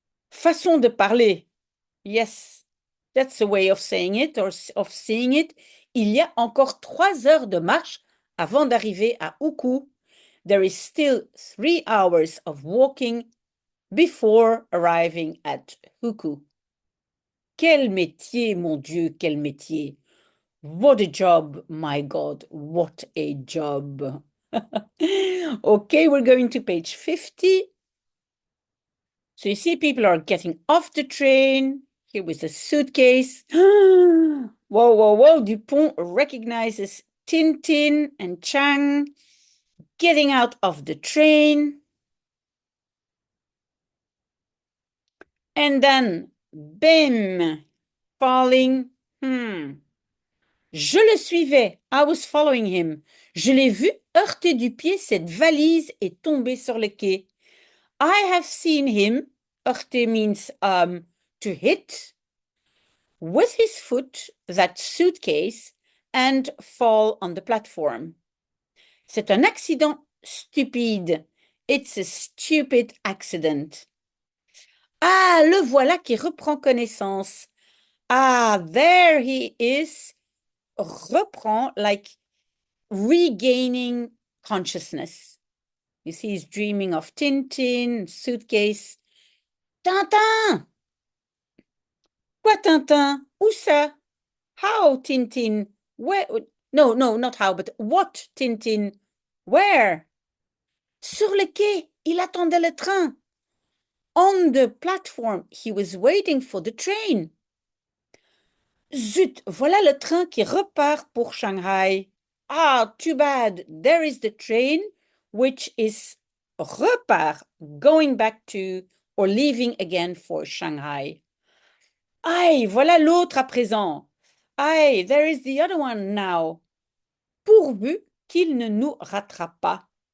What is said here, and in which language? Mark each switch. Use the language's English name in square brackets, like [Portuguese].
[French] Façon de parler. [English] Yes, that's a way of saying it or of seeing it. [French] Il y a encore 3 heures de marche avant d'arriver à Uku. [English] There is still 3 hours of walking before arriving at Uku. [French] Quel métier, mon Dieu, quel métier. [English] What a job, my God, what a job. Okay, we're going to page 50. So you see people are getting off the train. Here with a suitcase. Whoa, whoa, whoa. Dupont recognizes Tintin and Chang getting out of the train. And then, bim, falling. [French] Je le suivais. [English] I was following him. [French] Je l'ai vu heurter du pied cette valise et tomber sur le quai. [English] I have seen him. Heurter means to hit. With his foot, that suitcase, and fall on the platform. [French] C'est un accident stupide. [English] It's a stupid accident. [French] Ah, le voilà qui reprend connaissance. [English] Ah, there he is. Reprend, like regaining consciousness. You see, he's dreaming of Tintin, suitcase. [French] Tintin! Quoi, Tintin? Où ça? [English] How, Tintin? Where? No, not how, but what, Tintin? Where? [French] Sur le quai, il attendait le train. [English] On the platform, he was waiting for the train. [French] Zut, voilà le train qui repart pour Shanghai. [English] Ah, too bad. There is the train which is repart, going back to or leaving again for Shanghai. [French] Aïe, voilà l'autre à présent. [English] Aïe, there is the other one now. [French] Pourvu qu'il ne nous rattrape pas.